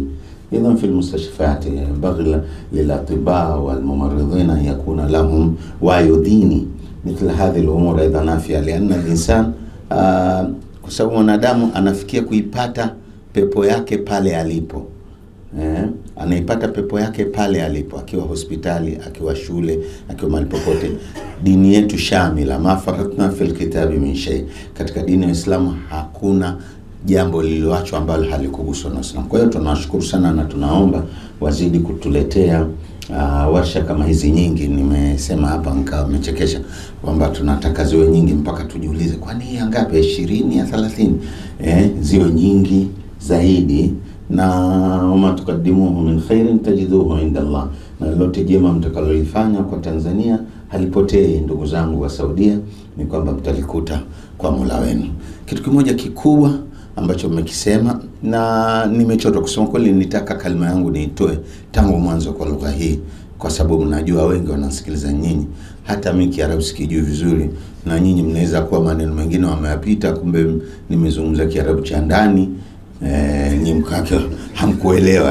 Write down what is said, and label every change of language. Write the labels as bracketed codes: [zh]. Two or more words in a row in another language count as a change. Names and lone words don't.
[ar] إذن في المستشفيات ينبغي للأطباء والممرضين يكون لهم وعي ديني مثل هذه الأمور إذا نفع، لأن الإنسان, [sw] kwa sababu mwanadamu anafikia kuipata pepo yake pale alipo. Anaipata pepo yake pale alipo, akiwa hospitali, akiwa shule, akiwa mahali popote. Dini yetu shamila, [ar] ما فرطنا في الكتاب من شيء. [sw] Katika dini ya Uislamu hakuna jambo lililoachwa ambalo halikuguswa na Uislamu. Kwa hiyo tunawashukuru sana na tunaomba wazidi kutuletea warsha kama hizi nyingi. Nimesema hapa nimechekesha kwamba tunataka ziwe nyingi mpaka tujiulize kwani ngapi, 20 ya 30? Ziwe nyingi zaidi, na [ar] وما تقدموه من خير تجدوه عند الله, [sw] na lolote jema mtakalolifanya kwa Tanzania halipotei. Ndugu zangu wa Saudia, ni kwamba mtalikuta kwa Mola wenu. Kitu kimoja kikubwa ambacho mmekisema na nimechota, kusema kweli nitaka kalima yangu niitoe tangu mwanzo kwa lugha hii, kwa sababu najua wengi wanasikiliza nyinyi, hata mimi Kiarabu sikijui vizuri, na nyinyi mnaweza kuwa maneno mengine wameyapita, kumbe nimezungumza Kiarabu cha ndani, ni mkake hamkuelewa.